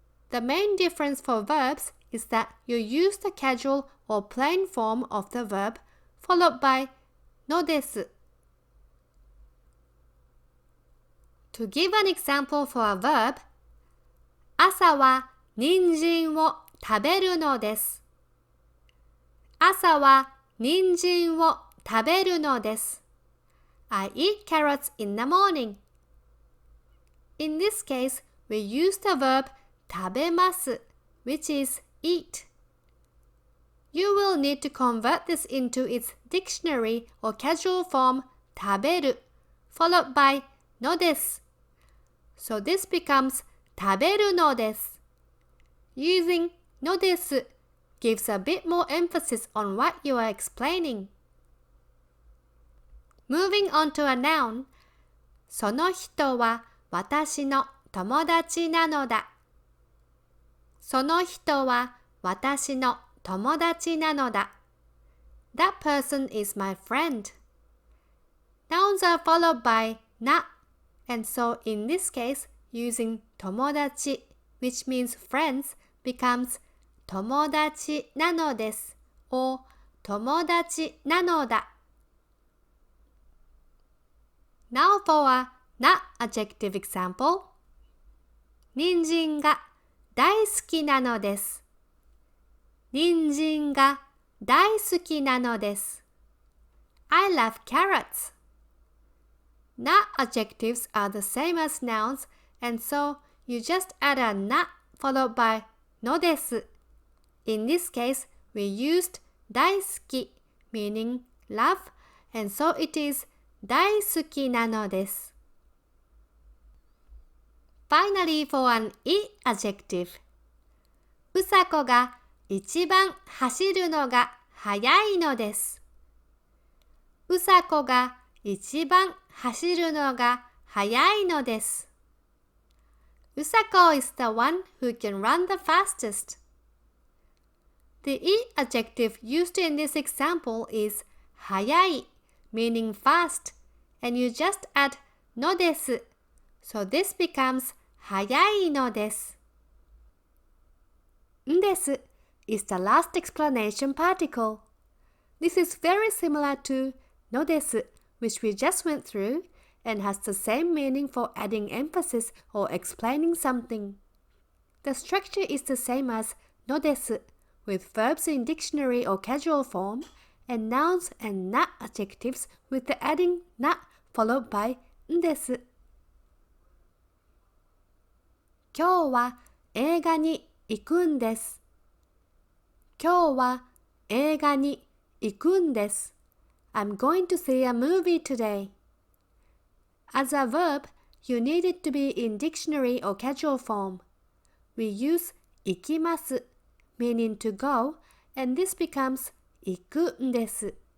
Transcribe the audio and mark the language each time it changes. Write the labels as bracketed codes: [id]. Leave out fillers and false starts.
[en] The main difference for verbs is that you use the casual or plain form of the verb, followed by のです. To give an example for a verb, [ja] 朝は人参を食べるのです。朝は人参を食べるのです。 [en] I eat carrots in the morning. In this case, we use the verb 食べます, which is eat. You will need to convert this into its dictionary or casual form 食べる, followed by のです. So this becomes [ja] 食べるのです. [en] Using のです gives a bit more emphasis on what you are explaining. Moving on to a noun. [ja] その人は私の友達なのだ。その人は私の友達なのだ。 [en] That person is my friend. Nouns are followed by な, and so in this case, using 友達, which means friends, becomes [ja] 友達なのです [en] or [ja] 友達なのだ. [en] Now for a な adjective example. [ja] 人参が大好きなのです。人参が大好きなのです。 [en] I love carrots. Na adjectives are the same as nouns, and so you just add a na followed by no desu. In this case, we used 大好き meaning love, and so it is [ja] 大好きなのです。 [en] Finally, for an I adjective. [ja] うさこが一番走るのが速いのです。うさこが一番走るのが速いのです。 [en] Usako is the one who can run the fastest. The I adjective used in this example is 速い meaning fast, and you just add のです. So this becomes [ja] 速いのです。 [en] んです is the last explanation particle. This is very similar to のです, which we just went through, and has the same meaning for adding emphasis or explaining something. The structure is the same as のです, with verbs in dictionary or casual form, and nouns and na adjectives with the adding na followed by んです。 [ja] 今日は映画に行くんです。今日は映画に行くんです。 [en] I'm going to see a movie today. As a verb, you need it to be in dictionary or casual form. We use 行きます meaning to go, and this becomes [ja] 行くんです。